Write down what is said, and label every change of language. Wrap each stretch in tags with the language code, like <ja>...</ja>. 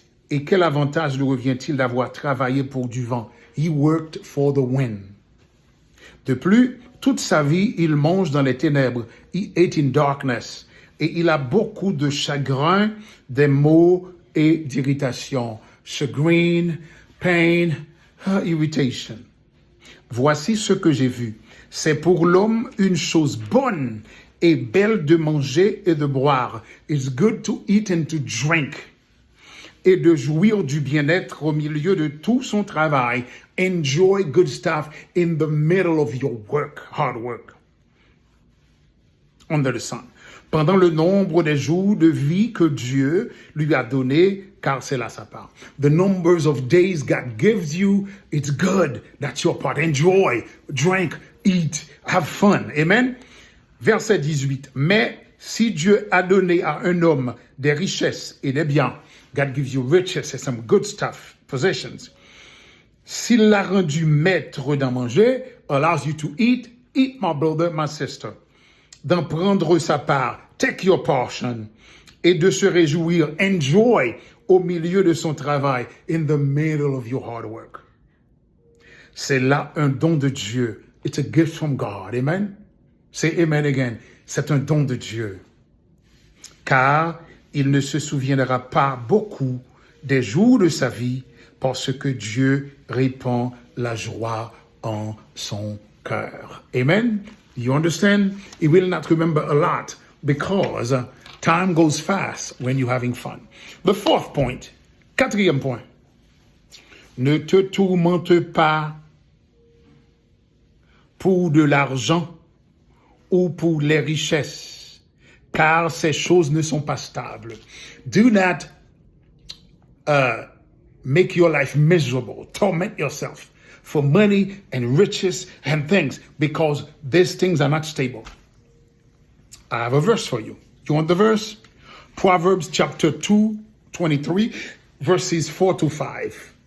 <fr>Et quel avantage lui revient-il d'avoir travaillé pour du vent?</fr> <en>He worked for the wind.</en> <fr>De plus, toute sa vie, il mange dans les ténèbres.</fr> <en>He ate in darkness.</en> <fr>Et il a beaucoup de chagrin, des maux et d'irritation.</fr> <en>Chagrin, pain, irritation.</en> <fr>Voici ce que j'ai vu. C'est pour l'homme une chose bonne et belle de manger et de boire.</fr> <en>It's good to eat and to drink.</en> <fr>Et de jouir du bien-être au milieu de tout son travail.</fr> <en>Enjoy good stuff in the middle of your work, hard work. Under the sun.</en> <fr>Pendant le nombre des jours de vie que Dieu lui a donné, car c'est là sa part.</fr> <en>The numbers of days God gives you, it's good. That's your part. Enjoy, drink, eat, have fun.</en> <fr>Amen. Verset 18. Mais si Dieu a donné à un homme des richesses et des biens,</fr> <en>God gives you riches and some good stuff, possessions.</en> <fr>S'il l'a rendu maître d'en manger,</fr> <en>allows you to eat, eat, my brother, my sister.</en> <fr>D'en prendre sa part,</fr> <en>take your portion,</en> <fr>et de se réjouir, enjoy, au milieu de son travail,</fr> <en>in the middle of your hard work.</en> <fr>C'est là un don de Dieu.</fr> <en>It's a gift from God. Amen? Say amen again.</en> <fr>C'est un don de Dieu. Car il ne se souviendra pas beaucoup des jours de sa vie parce que Dieu répand la joie en son cœur.</fr> <en>Amen? You understand? He will not remember a lot because time goes fast when you're having fun. The fourth point,</en> <fr>quatrième point. Ne te tourmente pas pour de l'argent ou pour les richesses, car ces choses ne sont pas stables.</fr> <en>Do not make your life miserable, torment yourself for money and riches and things, because these things are not stable. I have a verse for you. You want the verse? Proverbs chapter 2, 23, verses 4 to 5.</en>